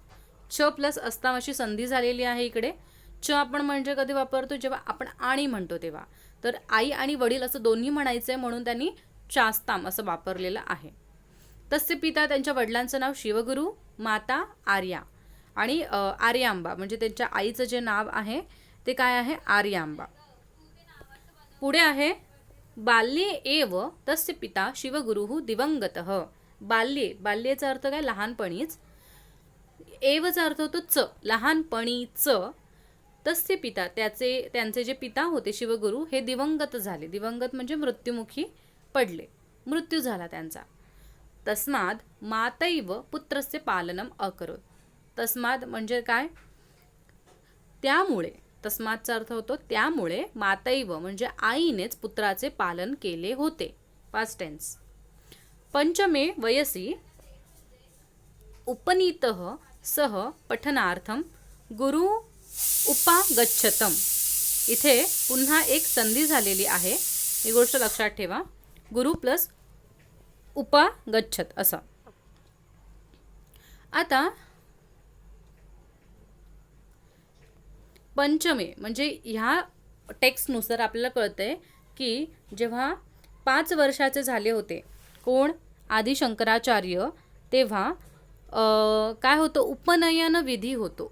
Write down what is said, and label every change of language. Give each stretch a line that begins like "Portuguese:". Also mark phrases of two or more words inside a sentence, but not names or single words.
Marathi: च प्लस अस्ताम अशी संधी झालेली आहे इकडे. च आपण म्हणजे कधी वापरतो जेव्हा आपण आणि म्हणतो तेव्हा. तर आई आणि वडील असं दोन्ही म्हणायचंय म्हणून त्यांनी चास्ताम असं वापरलेलं आहे.
Sanskrit: तस्य पिता
Marathi: त्यांच्या वडिलांचं नाव शिवगुरु, माता आर्या आणि आर्यांबा म्हणजे त्यांच्या आईचं जे नाव आहे ते काय आहे आर्यांबा.
Sanskrit: पुढे आहे बाल्ये एव तस्य पिता शिवगुरुः दिवंगतः.
Marathi: बाल्येचा अर्थ काय लहानपणीच. एवचा अर्थ होतो च लहानपणीच.
Sanskrit: तस्य पिता
Marathi: त्यांचे जे पिता होते शिवगुरु हे दिवंगत झाले. दिवंगत म्हणजे मृत्युमुखी पडले, मृत्यू झाला त्यांचा.
Sanskrit: तस्माद मातैव पुत्रस्य पालनम अकरोत.
Marathi: तस्माद म्हणजे काय त्यामुळे. तस्मादचा अर्थ होतो त्यामुळे. मातैव म्हणजे आईनेच पुत्राचे पालन केले होते.
English: past tense.
Sanskrit: पंचमे वयसी उपनीतः सह पठनार्थम गुरु उपागच्छतम.
Marathi: इथे पुन्हा एक संधी झालेली आहे, ही गोष्ट लक्षात ठेवा. गुरु प्लस उपागच्छत असं. आता पंचमे म्हणजे ह्या टेक्स्टनुसार आपल्याला कळतंय की जेव्हा 5 वर्षाचे झाले होते कोण आदि शंकराचार्य तेव्हा काय होतं उपनयन विधी होतो.